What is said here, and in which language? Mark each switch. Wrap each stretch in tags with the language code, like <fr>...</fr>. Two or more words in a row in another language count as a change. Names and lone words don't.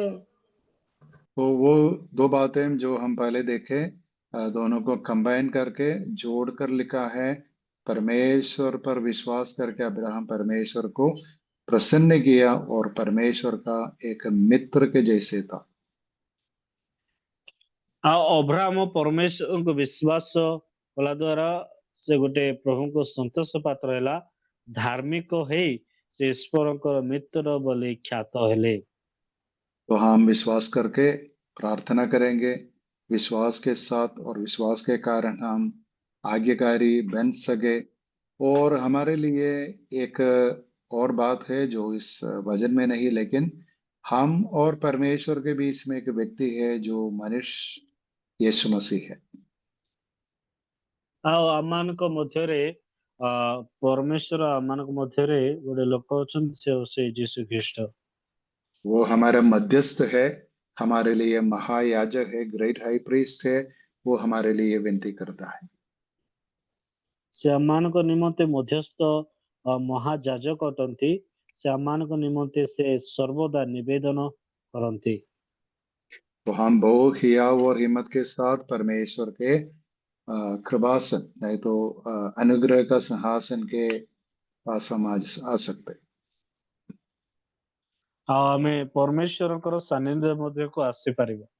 <hi>तो वो दो बातें जो हम पहले देखे, दोनों को कंबाइन करके जोड़कर लिखा है। परमेश्वर पर विश्वास करके अब्राहम परमेश्वर को प्रसन्न किया और परमेश्वर का एक मित्र के जैसे था।</hi> <or>ଆଉ ଅବ୍ରାହମ ପରମେଶ୍ୱରଙ୍କୁ ବିଶ୍ୱାସ କଲା ଦ୍ୱାରା ସେ ଗୋଟେ ପ୍ରଭୁଙ୍କ ସନ୍ତୋଷ ପାତ୍ର ହେଲା, ଧାର୍ମିକ ହେଇ ସେ ଈଶ୍ୱରଙ୍କର ମିତ୍ର ବୋଲି ଖ୍ୟାତ ହେଲେ।</or> <hi>तो हम विश्वास करके प्रार्थना करेंगे, विश्वास के साथ और विश्वास के कारण हम आज्ञाकारी बन सके। और हमारे लिए एक और बात है जो इस वचन में नहीं, लेकिन हम और परमेश्वर के बीच में एक व्यक्ति है जो मनुष्य यीशु मसीह है।</hi> <or>ଆଉ ଆମମାନଙ୍କ ମଧ୍ୟରେ ପରମେଶ୍ୱର ଆମମାନଙ୍କ ମଧ୍ୟରେ ଗୋଟେ ଲୋକ ଅଛନ୍ତି, ସେ ହଉଛି ଯୀଶୁ ଖ୍ରୀଷ୍ଟ।</or> <hi>वो हमारा मध्यस्थ है, हमारे लिए महायाजक है,</hi> <en>great high priest</en> <hi>है। वो हमारे लिए विनती करता है।</hi> <or>ସେ ଆମମାନଙ୍କ ନିମନ୍ତେ ମଧ୍ୟସ୍ଥ ମହାଯାଜକ ଅଟନ୍ତି। ସେ ଆମମାନଙ୍କ ନିମନ୍ତେ ସେ ସର୍ବଦା ନିବେଦନ କରନ୍ତି।</or> <hi>तो हम बहु हियाव और हिम्मत के साथ परमेश्वर के कृपासन नहीं तो अनुग्रह का सिंहासन के पास हम आ सकते।</hi> <or>ଆଉ ଆମେ ପରମେଶ୍ୱରଙ୍କର ସାନ୍ନିଧ୍ୟ ମଧ୍ୟକୁ ଆସିପାରିବା।</or>